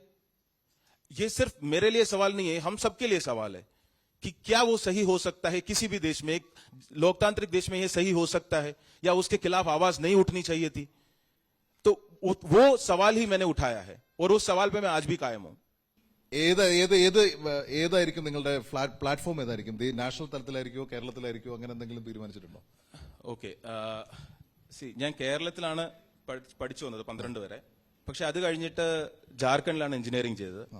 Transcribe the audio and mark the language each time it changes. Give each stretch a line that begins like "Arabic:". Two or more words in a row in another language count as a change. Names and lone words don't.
Hindi: ये सिर्फ मेरे लिए सवाल नहीं है, हम सबके लिए सवाल है कि क्या वो सही हो सकता है? किसी भी देश में, एक लोकतांत्रिक देश में ये सही हो सकता है, या उसके खिलाफ आवाज नहीं उठनी चाहिए थी? तो वो सवाल ही मैंने उठाया है, और उस सवाल पे मैं आज भी कायम हूं।
Malayalam: ഏതായിരിക്കും നിങ്ങളുടെ പ്ലാറ്റ്ഫോം? ഏതായിരിക്കും? നാഷണൽ തലത്തിലായിരിക്കോ കേരളത്തിലായിരിക്കോ അങ്ങനെ എന്തെങ്കിലും തീരുമാനിച്ചിട്ടുണ്ടോ? ഓക്കെ, ഞാൻ കേരളത്തിലാണ് പഠിച്ചു വന്നത് 12 വരെ. പക്ഷെ അത് കഴിഞ്ഞിട്ട് ജാർഖണ്ഡിലാണ് എഞ്ചിനീയറിംഗ് ചെയ്തത്.